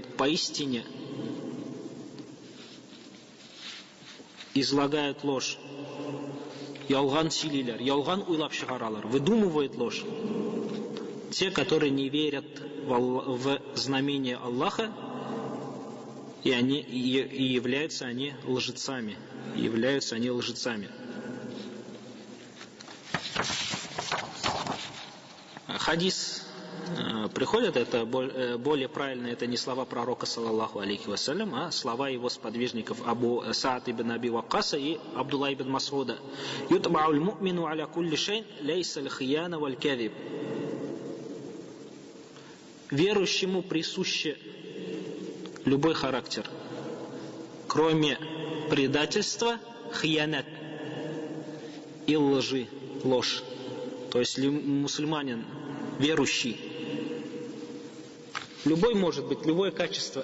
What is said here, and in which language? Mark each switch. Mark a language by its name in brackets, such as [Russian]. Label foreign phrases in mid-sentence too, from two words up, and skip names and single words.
[Russian] Поистине излагают ложь, [Tatar] ялган сөйлейлер, ялган уйлап чыгаралар, [Russian] выдумывают ложь. Те, которые не верят в знамение Аллаха, и являются они лжецами. Хадис приходит, это более правильно, это не слова пророка, [Arabic] صلى الله عليه وسلم, [Russian] а слова его сподвижников Абу Саад ибн Аби Ваккаса и Абдулла ибн Масуда. [Arabic] «يطبع المؤمن على كل شيء ليس الخيانة والكذب». [Russian] Верующему присуще любой характер, кроме предательства, хиянат и лжи, ложь. То есть мусульманин, верующий, любой может быть, любое качество.